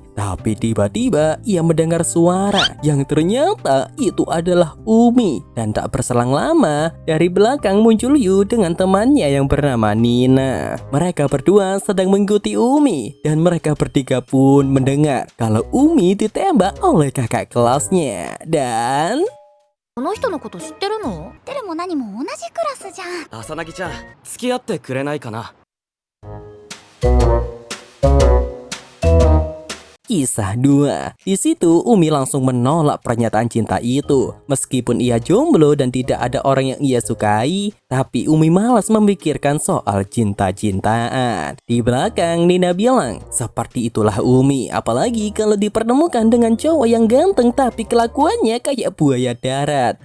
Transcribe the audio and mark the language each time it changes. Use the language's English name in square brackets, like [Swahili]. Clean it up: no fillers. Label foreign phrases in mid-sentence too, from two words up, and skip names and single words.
[Indonesian] Tapi tiba-tiba ia mendengar suara yang ternyata itu adalah Umi. Dan tak berselang lama, dari belakang muncul Yu dengan temannya yang bernama Nina. Mereka berdua sedang mengikuti Umi dan mereka bertiga pun mendengar kalau Umi ditembak oleh kakak kelasnya. Dan [Japanese] この人のこと知ってるの？知ってるも何も同じクラスじゃん。浅葱ちゃん付き合ってくれないかな。 [Indonesian] Kisah 2. Di situ Umi langsung menolak pernyataan cinta itu. Meskipun ia jomblo dan tidak ada orang yang ia sukai, tapi Umi malas memikirkan soal cinta-cintaan. Di belakang Nina bilang, seperti itulah Umi, apalagi kalau dipertemukan dengan cowok yang ganteng tapi kelakuannya kayak buaya darat.